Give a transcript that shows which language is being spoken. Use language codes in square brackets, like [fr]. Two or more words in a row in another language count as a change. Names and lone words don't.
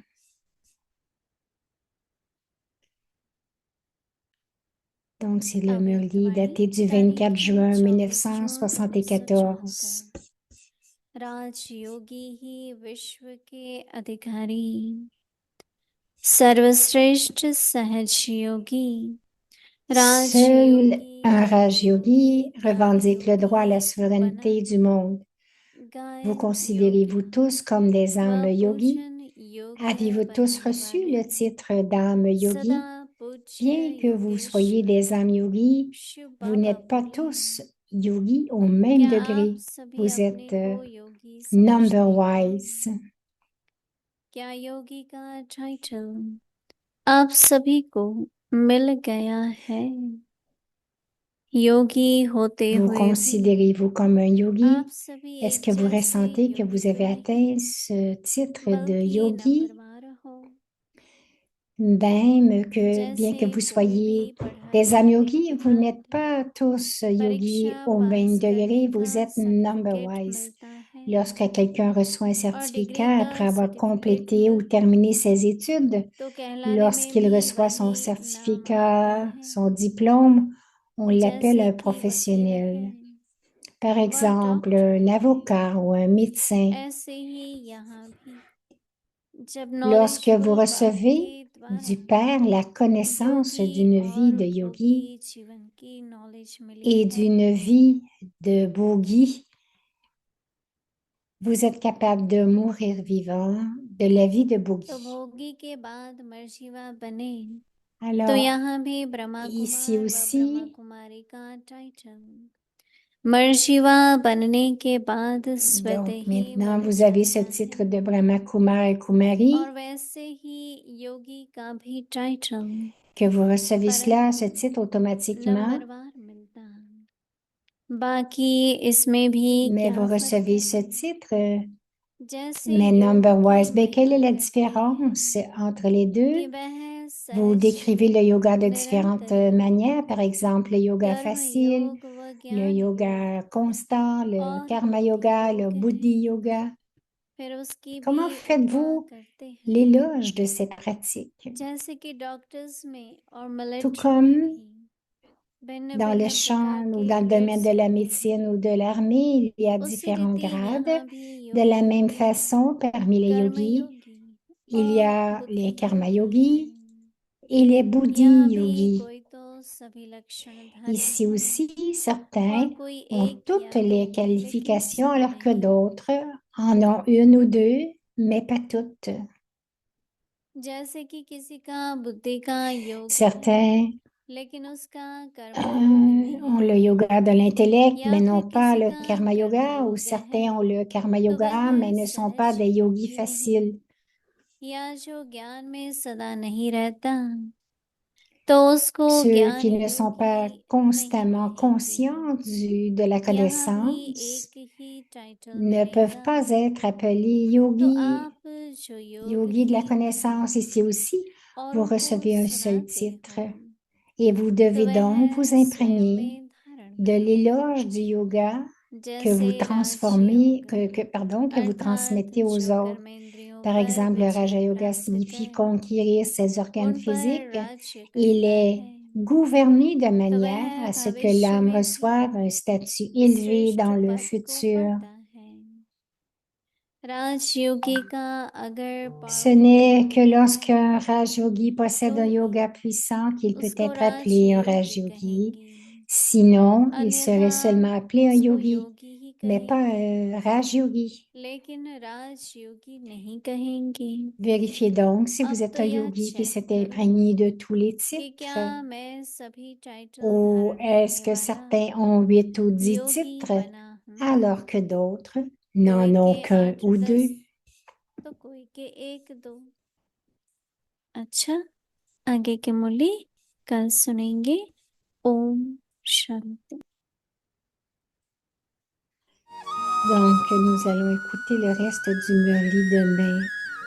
[fr] Donc, c'est le [hi] अव्यक्त Murli वाणी [fr] daté du 24 [hi] तारीख है [fr] juin [hi] 24 जून 1974. 1974 राजयोगी ही विश्व के अधिकारी सर्वश्रेष्ठ सहज योगी [fr] Seul [hi] राजयोगी [fr] un Raj Yogi revendique le droit à la [hi] राजयोगी [fr] souveraineté [hi] बना [fr] du monde. Vous [hi] गायन [fr] considérez-vous [hi] योगी [fr] tous comme des âmes [hi] व [fr] yogis? [hi] पूजन [fr] Avez-vous [hi] योग्य [fr] tous [hi] बनने [fr] reçu [hi] वाले [fr] le titre d'âme [hi] सदा [fr] yogi? [hi] पूज्य [fr] Bien que vous soyez [hi] योगेश्वर [fr] des âmes yogis, [hi] शिव [fr] vous [hi] बाबा [fr] n'êtes pas [hi] बोले [fr] tous yogis au même [hi] क्या आप [fr] degré. [hi] सभी [fr] Vous [hi] अपने [fr] êtes [hi] को योगी समझते [fr] number-wise. [hi] हैं क्या योगी का टाइटल आप सभी को मिल गया है योगी होते [fr] Vous [hi] हुए भी [fr] considérez-vous comme un yogi? [hi] आप सभी [fr] Est-ce [hi] एक [fr] que vous [hi] जैसे [fr] ressentez que vous [hi] योगी तो [fr] avez atteint [hi] नहीं [fr] ce titre de [hi] बल्कि [fr] yogi? [hi] नंबरवार हो [fr] Bien [hi] जैसे [fr] que vous [hi] कोई भी [fr] soyez des [hi] पढ़ाई [fr] âmes [hi] करने [fr] yogis, [hi] के [fr] vous n'êtes [hi] बाद [fr] pas tous yogis [hi] परीक्षा [fr] au même [hi] पास [fr] degré, [hi] करने [fr] vous [hi] का [fr] êtes [hi] सर्टिफिकेट [fr] number-wise. [hi] मिलता है [fr] Lorsque quelqu'un reçoit un [hi] और डिग्री [fr] certificat [hi] का [fr] après avoir [hi] सर्टिफिकेट [fr] complété ou [hi] मिलता [fr] terminé [hi] है [fr] ses études, [hi] तो कहलाने में [fr] lorsqu'il [hi] भी [fr] reçoit son [hi] वही नाम आता [fr] certificat, [hi] है [fr] son diplôme, on l'appelle [hi] जैसे [fr] un [hi] कि वकील है [fr] professionnel. Par [hi] व [fr] exemple, [hi] डॉक्टर [fr] un [hi] है [fr] avocat ou un médecin. [hi] ऐसे ही यहाँ भी जब [fr] Lorsque vous [hi] नॉलेजफुल बात [fr] recevez [hi] के [fr] du [hi] द्वारा [fr] Père la connaissance [hi] योगी [fr] d'une vie [hi] और [fr] de yogi [hi] भोगी जीवन की नॉलेज मिली [fr] et [hi] है [fr] d'une vie de bogi, vous êtes capable de mourir vivant de la vie de [hi] तो [fr] bogi. [hi] भोगी के बाद मर्जीवा बने तो [fr] Alors, [hi] यहाँ भी ब्रह्मा [fr] ici [hi] कुमार व ब्रह्मा [fr] aussi, [hi] कुमारी का टाइटल मर्जीवा बनने के बाद स्वतः [fr] donc [hi] ही [fr] maintenant, [hi] मिल [fr] vous avez ce [hi] जाता [fr] titre [hi] है [fr] de Brahma Kumar et Kumari, [hi] और वैसे ही योगी का भी टाइटल [fr] que vous recevez cela, ce [hi] परंतु [fr] titre automatiquement, [hi] नंबरवार मिलता है बाकी इसमें भी [fr] mais [hi] क्या [fr] vous [hi] फर्क [fr] recevez ce [hi] है [fr] titre, [hi] जैसे [fr] mais [hi] योग की [fr] number-wise. Ben, quelle est [hi] महिमा [fr] la [hi] करते [fr] différence [hi] हैं [fr] entre les deux? [hi] कि वह [fr] Vous [hi] सहज [fr] décrivez le yoga de différentes [hi] निरंतर [fr] manières, par exemple le yoga [hi] कर्म [fr] facile, [hi] योग व [fr] le [hi] ज्ञान योग [fr] yoga constant, le [hi] और karma बुद्धि [fr] yoga, le [hi] योग buddhi है [fr] yoga. [hi] फिर उसकी भी [fr] Comment [hi] उपमा [fr] faites-vous [hi] करते हैं [fr] l'éloge de cette pratique? [hi] जैसे कि डॉक्टर्स में और [fr] Tout [hi] मिलिट्री में [fr] comme [hi] भी भिन्न [fr] dans le [hi] भिन्न प्रकार [fr] champ ou [hi] के [fr] dans le domaine [hi] ग्रेड्स [fr] de la [hi] होते [fr] médecine [hi] हैं [fr] ou de l'armée, il y a [hi] उसी [fr] différents [hi] रीति [fr] grades. [hi] यहाँ भी [fr] De la [hi] योगी [fr] même [hi] में [fr] façon, parmi les [hi] कर्म [fr] yogis, [hi] योगी [fr] il y [hi] और [fr] a [hi] बुद्धि [fr] les karma [hi] योगी yogis हैं [fr] et les buddhi [hi] यहाँ भी [fr] yogis. [hi] कोई तो सभी लक्षणधारी [fr] Ici [hi] है [fr] aussi, [hi] और [fr] certains [hi] कोई [fr] ont [hi] एक [fr] toutes [hi] या दो [fr] les [hi] लेकिन [fr] qualifications [hi] सब [fr] alors que [hi] नहीं [fr] d'autres en ont une ou deux, mais pas toutes. [hi] जैसे कि किसी का बुद्धि का योग है [fr] Certains [hi] लेकिन उसका कर्म योग नहीं [fr] ont le [hi] है [fr] yoga de l'intellect, [hi] या [fr] mais [hi] फिर [fr] n'ont pas [hi] किसी [fr] le [hi] का karma कर्म [fr] yoga, ou [hi] योग है [fr] certains ont le karma [hi] तो [fr] yoga, [hi] वह [fr] mais ne sont pas [hi] सहज [fr] des yogis [hi] योगी नहीं [fr] faciles. [hi] या जो ज्ञान में सदा नहीं रहता तो उसको [fr] Ceux [hi] ज्ञान [fr] qui ne sont pas [hi] योगी नहीं [fr] constamment [hi] कहलाते [fr] conscients de la [hi] यहाँ भी [fr] connaissance [hi] एक ही टाइटल [fr] ne peuvent [hi] मिलेगा [fr] pas être appelés [hi] तो [fr] yogis, [hi] आप जो योग [fr] yogis de la [hi] ही [fr] connaissance. Ici aussi, vous [hi] औरों को [fr] recevez un seul [hi] सुनाते [fr] titre. [hi] हो [fr] Et vous [hi] तो [fr] devez [hi] वह [fr] donc vous [hi] स्वयं [fr] imprégner [hi] में धारण [fr] de [hi] करो [fr] l'éloge du yoga que vous [hi] जैसे [fr] transformez, [hi] राजयोग [fr] pardon, que vous [hi] अर्थात [fr] transmettez aux [hi] जो [fr] autres. [hi] कर्मेंद्रियों [fr] Par [hi] पर [fr] exemple, le Raja [hi] विजय Yoga प्राप्त [fr] signifie [hi] कर [fr] conquérir ses organes [hi] उन पर [fr] physiques. [hi] राज्य [fr] Il [hi] करता [fr] est [hi] है [fr] gouverné de [hi] तो [fr] manière [hi] वह [fr] à ce que [hi] भविष्य [fr] l'âme [hi] में भी [fr] reçoive un statut élevé [hi] श्रेष्ठ [fr] dans le [hi] पद को [fr] futur. [hi] पाता है राजयोगी का अगर [fr] Ce [hi] पावर [fr] n'est que [hi] योगी [fr] lorsqu'un [hi] है [fr] Raj Yogi possède un [hi] तो [fr] yoga puissant qu'il peut [hi] उसको [fr] être appelé un Raj [hi] राजयोगी Yogi. कहेंगी [fr] Sinon, il [hi] अन्यथा [fr] serait seulement appelé un [hi] उसको yogi, योगी ही [fr] mais pas [hi] कहेंगी [fr] un Raj Yogi. [hi] लेकिन राजयोगी नहीं कहेंगी [fr] Vérifiez donc si vous [hi] अब [fr] êtes [hi] तो [fr] un [hi] यह [fr] yogi qui [hi] चेक [fr] s'est [hi] करो [fr] imprégné de tous les [hi] कि [fr] titres. [hi] क्या मैं सभी टाइटल [fr] Ou [hi] धारण [fr] est-ce [hi] करने [fr] que [hi] वाला [fr] certains ont 8 ou 10 [hi] योगी [fr] titres [hi] बना हूँ [fr] alors que d'autres [hi] कोई [fr] n'en ont [hi] के [fr] qu'un 8 ou 10 deux? [hi] तो कोई के 1 2 अच्छा आगे की मुरली कल सुनेंगे ओम शांति [fr] Donc, nous allons écouter le reste du Murli demain.